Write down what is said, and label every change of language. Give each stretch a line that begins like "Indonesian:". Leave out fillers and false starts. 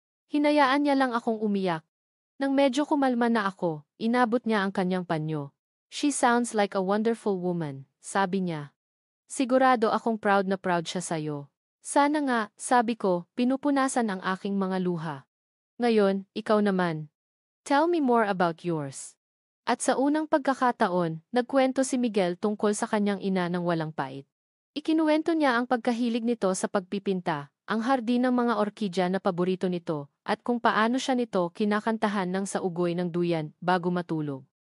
Filipino: Hinayaan niya lang akong umiyak. Nang medyo kumalma na ako, inabot niya ang kanyang panyo.
English: She sounds like a wonderful woman,
Filipino: sabi niya. Sigurado akong proud na proud siya sa'yo. Sana nga, sabi ko, pinupunasan ang aking mga luha. Ngayon, ikaw naman.
English: Tell me more about yours.
Filipino: At sa unang pagkakataon, nagkwento si Miguel tungkol sa kanyang ina ng walang pait. Ikinuwento niya ang pagkahilig nito sa pagpipinta, ang hardin ng mga orkidya na paborito nito, at kung paano siya nito kinakantahan ng sa ugoy ng duyan bago matulog.